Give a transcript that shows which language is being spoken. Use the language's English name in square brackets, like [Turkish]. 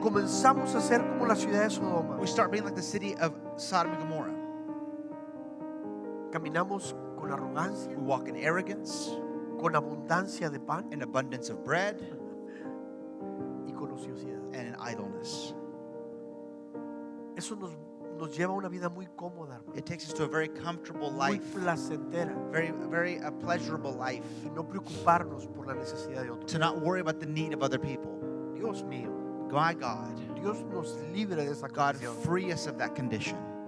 [Spanish] comenzamos a ser como la ciudad de Sodoma. [English] we start being like the city of Sodom and Gomorrah. [Spanish] Caminamos con arrogancia, [English] We walk in arrogance, [Spanish] con abundancia de pan [English] in abundance of bread, [Spanish] y con ociosidad. [English] and in idleness. [Spanish] Eso nos lleva a una vida muy cómoda, hermano. [English] It takes us to a very comfortable [Spanish] Muy [English] life, [Spanish] placentera. [English] very pleasurable life, [Spanish] Y no preocuparnos por la necesidad de otros. [English] to not worry about the need of other people. [Spanish] Dios mío, [English] My God, [Spanish] Dios nos libre de esa [English] God, [Spanish] condición. [English] free us of that condition.